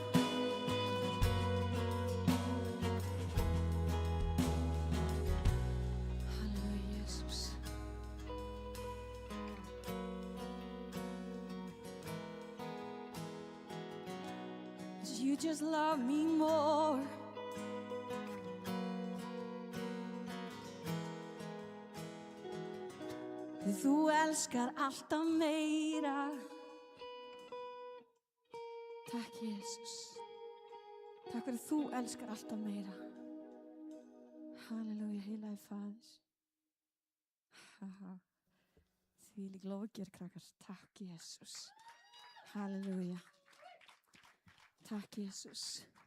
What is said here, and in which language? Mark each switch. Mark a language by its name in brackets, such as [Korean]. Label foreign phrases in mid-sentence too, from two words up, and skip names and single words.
[Icelandic] Halleluja, Jesus. [English] You just love me more. [Icelandic] Því þú elskar alltaf meira. Takk, Jesus. Takk fyrir þú elskar alltaf meira. Halleluja, heilagi Faðir. Þvílík lofgjörð, krakkar. Takk, Jesus. Halleluja. Takk, Jesus.